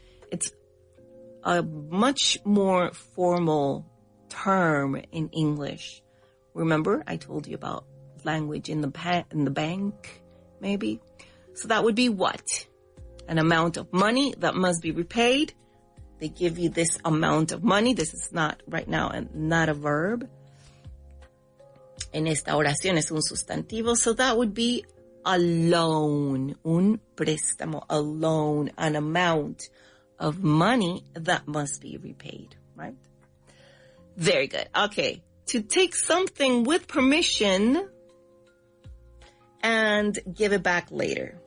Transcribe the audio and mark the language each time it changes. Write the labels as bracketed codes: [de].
[en] It's a much more formal term in English. Remember, I told you about language in the bank, maybe? So that would be what? An amount of money that must be repaid. They give you this amount of money. This is not right now, not a verb. [es] En esta oración es un sustantivo. [en] So that would be a loan, [es] un préstamo, [en] a loan, an amount of money that must be repaid, right? Very good. Okay. To take something with permission and give it back later.